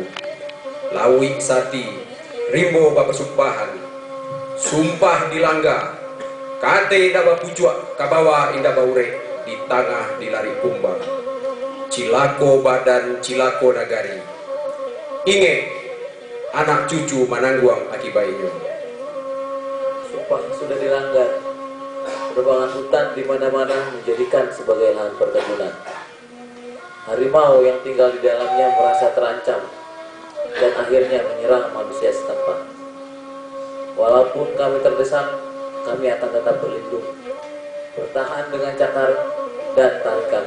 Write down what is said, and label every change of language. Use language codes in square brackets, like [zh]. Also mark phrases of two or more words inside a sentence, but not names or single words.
[min] Lawi sati, rimbo bapasumpahan, sumpah dilangga, kate indah bapucuak, kabawa indah baure, di tengah dilari kumbang. Cilako badan, cilako nagari. Inge, anak cucu manangguang akibatnya. [id] Sumpah sudah dilanggar. Penebangan hutan di mana-mana menjadikan sebagai lahan perkebunan. Harimau yang tinggal di dalamnya merasa terancam dan akhirnya menyerang manusia setempat. Walaupun kami terdesak, kami akan tetap berlindung, bertahan dengan cakar dan taring kami.